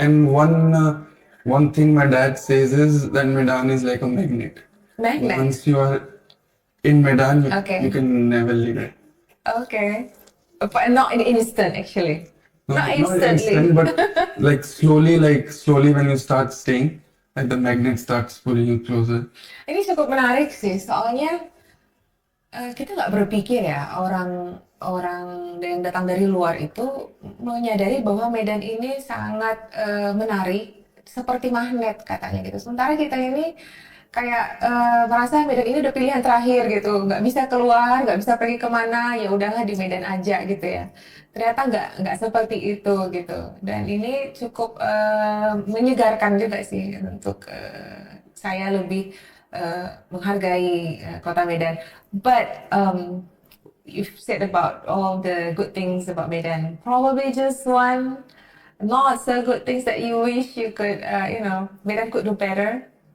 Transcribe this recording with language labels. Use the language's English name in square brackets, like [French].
[English] And one thing my dad says is that Medan is like a magnet. Magnet. Once you are in Medan, Okay. you can never leave it. Okay. But not in instant, actually. Not instantly. instant, but slowly when you start staying, like the magnet starts pulling you closer. [Indonesian] Ini cukup menarik sih, soalnya kita nggak berpikir ya orang yang datang dari luar itu menyadari bahwa Medan ini sangat menarik, seperti magnet katanya gitu. Sementara kita ini kayak merasa Medan ini udah pilihan terakhir gitu, nggak bisa keluar, nggak bisa pergi kemana, ya udahlah di Medan aja gitu ya. Ternyata nggak seperti itu gitu. Dan ini cukup menyegarkan juga sih untuk saya lebih menghargai kota Medan. [English] But you've said about all the good things about Medan. Probably just one not so good things that you wish you could, Medan could do better.